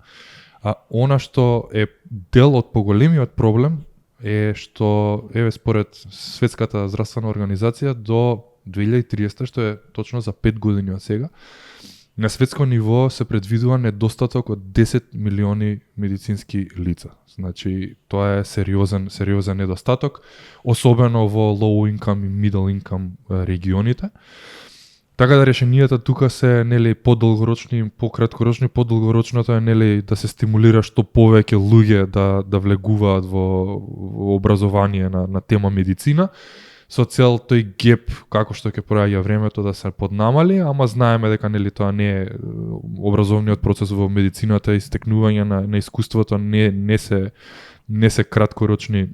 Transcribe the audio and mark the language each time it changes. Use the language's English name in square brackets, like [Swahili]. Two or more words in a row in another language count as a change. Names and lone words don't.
[Macedonian] А она што е дел од поголемиот проблем е што според Светската здравствена организација до 2030, што е точно за 5 години од сега, на светско ниво се предвидува недостаток од 10 милиони медицински лица. Значи, тоа е сериозен недостаток, особено во [English] low income [Macedonian] и [English] middle income [Macedonian] регионите. Така да решенијата тука се подолгорочни, пократкорочни, подолгорочното е да се стимулира што повеќе луѓе да влегуваат во образование на тема медицина, со цел тој геп како што ќе проаѓа времето да се поднамали, ама знаеме дека тоа не е образовниот процес во медицината и стекнување на искуството не се краткорочни.